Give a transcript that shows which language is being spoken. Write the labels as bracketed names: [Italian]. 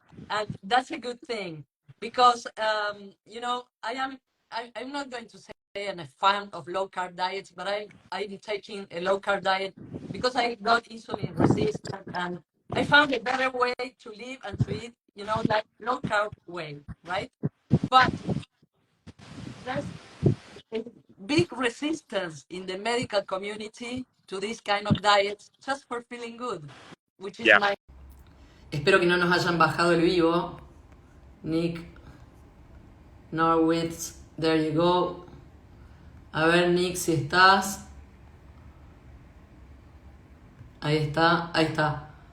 [English] And that's a good thing because, I'm not going to say I'm a fan of low carb diets, but I'm taking a low carb diet because I got insulin resistant, and I found a better way to live and to eat, like low carb way, right? But there's a big resistance in the medical community to this kind of diets just for feeling good, which is Yeah. my... [Spanish] Espero que no nos hayan bajado el vivo. [English] Nick Norwitz, there you go. [Spanish] A ver, Nick, si estás. Ahí está, ahí está.